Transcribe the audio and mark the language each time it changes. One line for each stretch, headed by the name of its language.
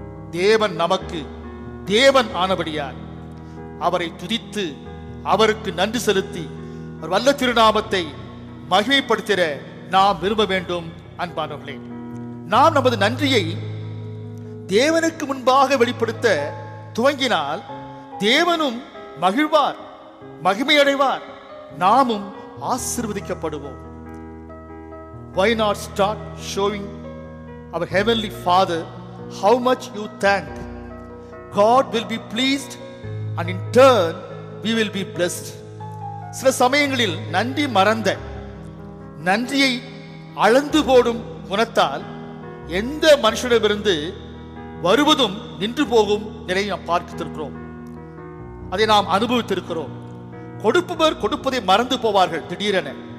Tamil: தேவன் நமக்கு தேவன் ஆனபடியார் அவரை துதித்து அவருக்கு நன்றி செலுத்தி அவர் வல்ல திருநாமத்தை மகிமைப்படுத்திட நாம் விரும்ப வேண்டும். அன்பானவர்களே, நாம் நமது நன்றியை தேவனுக்கு முன்பாக வெளிப்படுத்த துவங்கினால் தேவனும் மகிழ்வார், மகிமையடைவார், நாமும் ஆசீர்வதிக்கப்படுவோம்.
English: Why not start showing our heavenly Father how much you thank? God will be pleased and in turn we will be blessed.
Tamil: சில சமயங்களில் நன்றி மறந்த, நன்றியை அளந்து போடும் குணத்தால் எந்த மனுஷனிடமிருந்து வருவதும் நின்று போகும் நிலையை நாம் பார்த்திருக்கிறோம். அதை நாம் அனுபவித்திருக்கிறோம். கொடுப்பவர் கொடுப்பதை மறந்து போவார்கள் திடீரென.